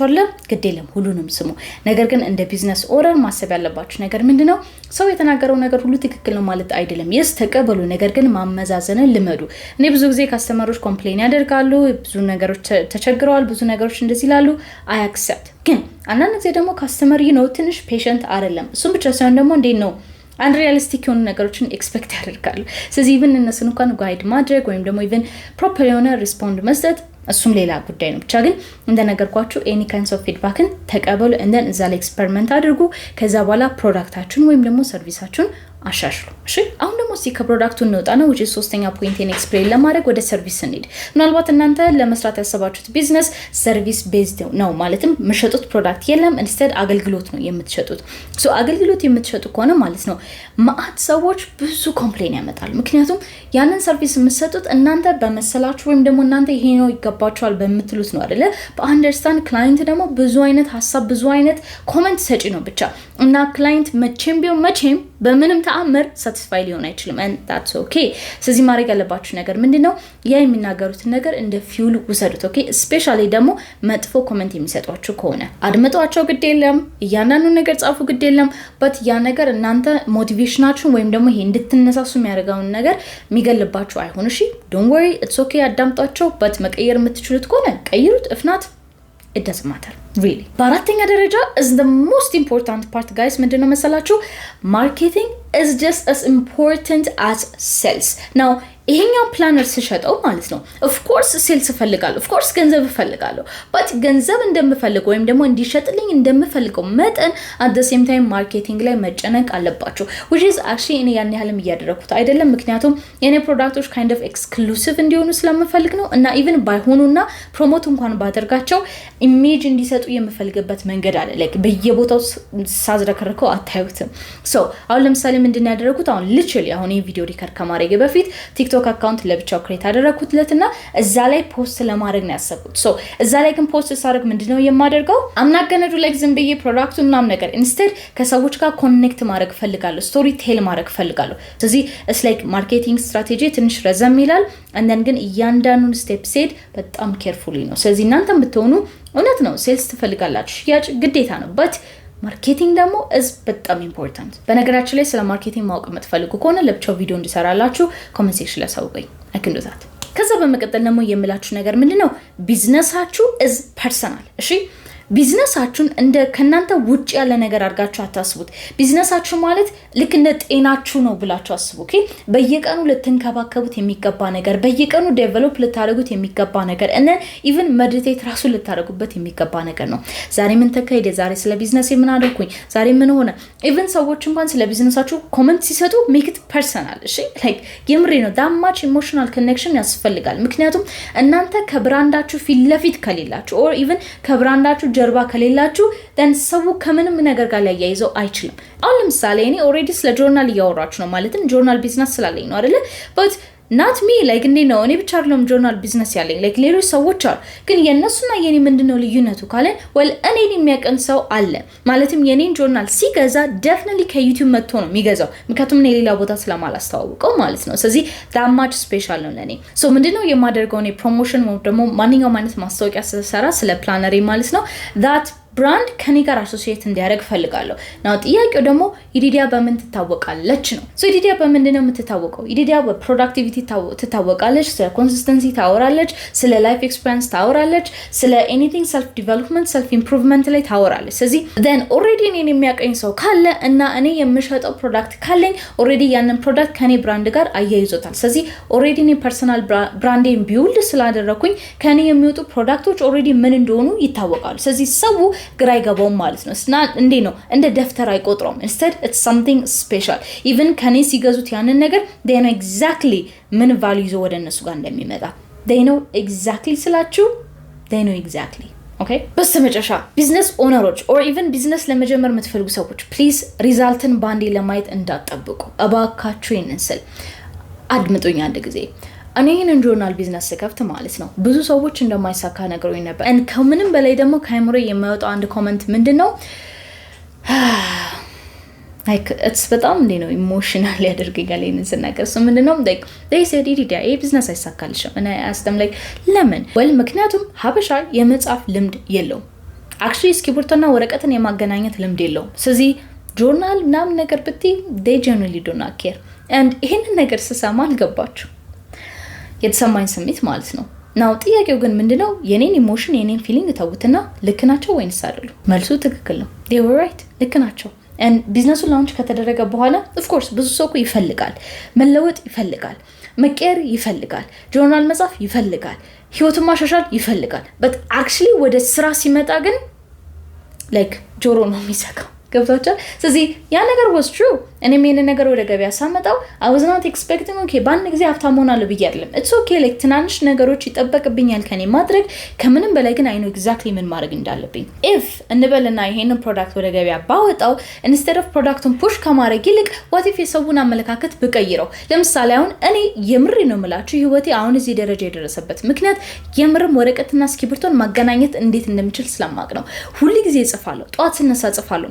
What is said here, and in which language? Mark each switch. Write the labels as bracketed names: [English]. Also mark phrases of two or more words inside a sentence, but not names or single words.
[Amharic] አይደል ግዴለም ሁሉንም ስሙ ነገር ግን እንደ [English] business owner [Amharic] ማሰብ ያለባችሁ ነገር ምንድነው ሰው የተናገረው ነገር ሁሉ ትክክል ነው ማለት አይደለም yes ተቀበሉ ነገር ግን ማመዛዘንን ልመዱ እኔ ብዙ ጊዜ ካስተመሮች ኮምፕሌን ያደርጋሉ ብዙ ነገሮች ተቸግረዋል ብዙ ነገሮች እንደዚህ ይላሉ [English] I accept [Amharic] ግን አንዳንድ ጊዜ ደግሞ ካስተመር ትንሽ ፔሸንት አይደለም እሱም ብቻ ሳይሆን ደግሞ እንዴት ነው unrealistic የሆኑ ነገሮችን ኤክስፔክት ያደርጋሉ ስለዚህ even እነሱን እንኳን ጋይድ ማድረግ ወይም ደግሞ even proper የሆነ ሪስፖንድ መስጠት እሱም ሌላ ጉዳይ ነው ብቻ ግን እንደነገርኳችሁ [English] any kinds of feedback [Amharic] ን ተቀበሉ [English] and then [Amharic] እዛ ላይ ኤክስፐሪመንት አድርጉ ከዛ በኋላ ፕሮዳክታችሁን ወይም ደግሞ ሰርቪሳችሁን አሻሽሉ እሺ አሁን ደግሞ ፕሮዳክቱ እንወጣና [English] which is [Amharic] ሶስተኛ ፖይንቴን ኤክስፕሌን ለማድረግ ወደ ሰርቪስ እንሂድ ምናልባት እናንተ ለመስራት ያሰባችሁት ቢዝነስ [English] service based [Amharic] ነው ማለትም መሸጡት ፕሮዳክት የለም instead አገልግሎት ነው የምትሸጡት so አገልግሎት የምትሸጡ ከሆነ ማለት ነው ማአት ሰዎች ብዙ ኮምፕሌን ያመጣሉ ምክንያቱም ያንን ሰርቪስ የምትሰጡት እናንተ በመሰላችሁ ወይም ደግሞ እናንተ ይሄ ነው ይገባችኋል በመትሉት ነው አይደለ በአንደርስታንድ ክላይንት ደግሞ ብዙ አይነት ሐሳብ ብዙ አይነት ኮሜንት ሰጪ ነው ብቻ እና ክላይንት መቼም በምንም ተአምር ሳቲስፋይ ሊሆን አይችልም [English] and that's okay [Amharic] ስለዚህ ማድረግ ያለባችሁ ነገር ምንድነው ያ የሚናገሩትን ነገር እንደ ፊውል ውሰዱት [English] okay specially [Amharic] ደግሞ መጥፎ ኮሜንት የሚሰጧችሁ ከሆነ አድምጧቸው ግድ የለም ያንኑ ነገር ጻፉ ግድ የለም but ያ ነገር እናንተ ሞቲቬሽናችሁን ወይም ደግሞ ይሄ እንድትነሳሱ የሚያደርጋው ነገር የሚገልባችሁ አይሆን እሺ [English] don't worry it's okay [Amharic] አዳምጧቸው but መቀየር የምትችሉት ከሆነ ቀይሩት if [English] not it doesn't matter really [Amharic] በአራተኛ ደረጃ [English] is the most important part guys [Amharic] ምንድነው መሰላችሁ [English] marketing is just as important as sales now [Amharic] ይሄኛው ፕላነር ሲሸጠው ማለት ነው [English] of course [Amharic] ሴልስ ፈልጋለሁ [English] of course [Amharic] ገንዘብ ፈልጋለሁ but ገንዘብ እንደምፈልገው ወይም ደግሞ እንዲሸጥልኝ እንደምፈልገው መጠን [English] at the same time [Amharic] ማርኬቲንግ ላይ መጨነቅ አለባችሁ [English] which is actually [Amharic] እኔ ያን ያህልም እያደረኩት አይደለም ምክንያቱም የኔ ፕሮዳክቶች [English] kind of exclusive [Amharic] እንዲሆኑ ስለምፈልግ ነው እና even ባይሆኑና ፕሮሞት እንኳን ባደርጋቸው ኢሜጅ እንዲሰጡ የምፈልግበት መንገድ አለ like በየቦታው ሳዝረከርከው አታዩትም so አሁን ለምሳሌ ምንድነው ያደረኩት አሁን literally አሁን ይሄ ቪዲዮ ሪከርድ ከማድረግ በፊት ቲክቶክ አካውንት ለብቻው ክሬት አደረኩትለትና እዛ ላይ ፖስት ለማድረግ ነው ያሰብኩት ሶ እዛ ላይ ግን ፖስት ሳደርግ ምንድነው የማደርገው አምናገነዱ ላይክ ዝም ብዬ ፕሮዳክቱን ምናምን ነገር ኢንስቴድ ከሰዎች ጋር ኮኔክት ማድረግ ፈልጋለሁ [English] story tell [Amharic] ማድረግ ፈልጋለሁ ስለዚህ [English] it's like marketing strategy [Amharic] ትንሽ ረዘም ይላል and ግን እያንዳንዱን ስቴፕ ሴድ በጣም ኬርፉሊ ነው ስለዚህ እናንተም ብትሆኑ እውነት ነው ሴልስ ትፈልጋላችሁ ሽያጭ ግዴታ ነው but ማርኬቲንግ ደግሞ is በጣም ኢምፖርታንት በነገራችን ላይ ስለ ማርኬቲንግ ማወቅ የምትፈልጉ ከሆነ ለብቻው ቪዲዮ እንድሰራላችሁ [English] comment section [Amharic] ላይ አሳውቁኝ [English] I can do that [Amharic] ከዛ በመቀጠል ደግሞ የምላችሁ ነገር ምንድነው ቢዝነሳችሁ [English] is personal [Amharic] እሺ ቢዝነሳችሁን እንደ ከናንተ ውጭ ያለ ነገር አድርጋችሁ አታስቡት ቢዝነሳችሁ ማለት ልክ እንደ ጤናችሁ ነው ብላችሁ አስቡ ኦኬ በየቀኑ ልትንከባከቡት የሚገባ ነገር በየቀኑ ዴቨሎፕ ልታደርጉት የሚገባ ነገር እና [English] even meditate [Amharic] ራሱ ልታደርጉበት የሚገባ ነገር ነው ዛሬ ምን ተካሄደ ዛሬ ስለ ቢዝነስ ምን አደረኩኝ ዛሬ ምን ሆነ ኢቭን ሰዎች እንኳን ስለ ቢዝነሳችሁ ኮሜንት ሲሰጡ [English] make it personal [Amharic] እሺ like የምሬ ነው [English] that much emotional connection [Amharic] ያስፈልጋል ምክንያቱም እናንተ ከብራንዳችሁ ፊት ለፊት ከሌላችሁ [English] or even [Amharic] ከብራንዳችሁ ጀርባ ከሌላችሁ then ሰው ከምንም ነገር ጋር ያያይዘው አይችልም አሁን ለምሳሌ እኔ ኦሬዲ ስለ ጆርናል ያወራችሁ ነው ማለትም ጆርናል ቢዝነስ ስላለኝ ነው አይደለ [English] but not me like [Amharic] እንዴ ነው እኔ ብቻ አይደለም ጆርናል ቢዝነስ ያለኝ like ሌሎች ሰዎች አሉ ግን የነሱና የኔ ምንድነው ልዩነቱ ካለ well እኔን የሚያቀን ሰው አለ ማለትም የኔን ጆርናል ሲገዛ definitely ከዩቲዩብ መጥቶ ነው የሚገዛው ምክንያቱም እኔ ሌላ ቦታ ስለማላስተዋውቀው ማለት ነው ስለዚህ [English] that much special [Amharic] ነው ለኔ so ምንድነው የማደርገው እኔ ፕሮሞሽን ወይ ደግሞ ማንኛውም አይነት ማስታወቂያ ስሰራ ስለ ፕላነሪ ማለት ነው that ብራንድ ከኔ ጋር አሶሲኤት እንዲያደርግ ፈልጋለሁ ነው ጥያቄው ደግሞ ኢዲዲያ በምን ትታወቃለች ነው ሶ ኢዲዲያ በምንድነው የምትታወቀው ኢዲዲያ በፕሮዳክቲቪቲ ትታወቃለች ስለ ኮንሲስተንሲ ታወራለች ስለ [English] life experience [Amharic] ታወራለች ስለ [English] anything self development self improvement [Amharic] ላይ ታወራለች ስለዚህ [English] then already [Amharic] እኔን የሚያቀኝ ሰው ካለ እና እኔ የምሸጠው ፕሮዳክት ካለኝ already ያንን ፕሮዳክት ከኔ ብራንድ ጋር አያይዞታል ስለዚህ already እኔ ፐርሰናል ብራንዴን ቢውልድ ስላደረኩኝ ከኔ የሚወጡ ፕሮዳክቶች already ምን እንደሆኑ ይታወቃሉ ስለዚህ ሰው ግራ ይገባው ማለት ነው እና እንዴ ነው እንደ ደፍተር አይቆጥሩም [English] instead it's something special even [Amharic] ከኔ ሲገዙት ያንን ነገር [English] they know exactly [Amharic] ምን ቫልዩ ይዞ ወደ እነሱ ጋር እንደሚመጣ [English] they know exactly [Amharic] ስላችሁ [English] they know exactly okay [Amharic] በስተመጨረሻ ቢዝነስ ኦነሮች [English] or even [Amharic] ቢዝነስ ለመጀመር የምትፈልጉ ሰዎች please ሪዛልትን ባንዴ ለማየት እንዳትጠብቁ እባካችሁ ይንስል አድምጡኝ አንድ ጊዜ እኔን ጆርናል ቢዝነስ ከፍት ማለት ነው ብዙ ሰዎች እንደማይሳካ ነገሮኝ ነበር and ከምንም በላይ ደግሞ ካይምሮ የማይወጣው አንድ ኮሜንት ምንድነው [English] like it's [Amharic] በጣም ነው ኢሞሽናል ያደርገኛል ይሄንን ነገር so ምንድነው [English] like they said [Amharic] ኢዲዲያ ይሄ ቢዝነስ አይሳካልሽም እና አስተም like ለምን well ምክንያቱም ሀበሻ የመጻፍ ልምድ የለውም actually እስክሪብቶና ወረቀትን የማገናኘት ልምድ የለውም ስለዚህ ጆርናል ምናምን ነገር ብትይ [English] they genuinely do not care and [Amharic] ይሄንን ነገር ስሰማ አልገባችሁ የተሰማኝ ስሜት ማለት ነው ናው ጥያቄው ግን ምንድነው የኔን ኢሞሽን የኔን ፊሊንግ ተውትና ልክ ናቸው ወይንስ አይደሉ መልሱ ትክክል ነው [English] they were right [Amharic] ልክ ናቸው and ቢዝነሱ ላውንች ከተደረገ በኋላ [English] of course [Amharic] ብዙ ሰው ይፈልጋል መለወጥ ይፈልጋል መቀየር ይፈልጋል ጆርናል መጻፍ ይፈልጋል ህይወቱን ማሻሻል ይፈልጋል [English] but actually [Amharic] ወደ ስራ ሲመጣ ግን like ጆሮ ነው የሚሰካው ገብታችሁ ስለዚህ ያ ነገር [English] was true [Amharic] እኔ ምን ነገር ወደ ገበያ ሳመጣው [English] I was not expecting okay [Amharic] ባንድ ጊዜ ሀብታም ሆናለሁ ብዬ አይደለም [English] it's okay like [Amharic] ትናንሽ ነገሮች ይጠበቅብኛል ከኔ ማድረግ ከምንም በላይ ግን [English] I know exactly [Amharic] ምን ማድረግ እንዳለብኝ if እንበልና ይሄንን ፕሮዳክት ወደ ገበያ ባወጣው [English] instead of [Amharic] ፕሮዳክቱን ፑሽ ከማድረግ ይልቅ [English] what if [Amharic] የሰውን አመለካከት ብቀይረው ለምሳሌ አሁን እኔ የምሬ ነው የምላችሁ ህይወቴ አሁን እዚህ ደረጃ የደረሰበት ምክንያት የምርም ወረቀትና እስክሪብቶን ማገናኘት እንዴት እንደምችል ስለማቅ ነው ሁሉ ጊዜ እጽፋለሁ ጧት ስነሳ እጽፋለሁ ማታ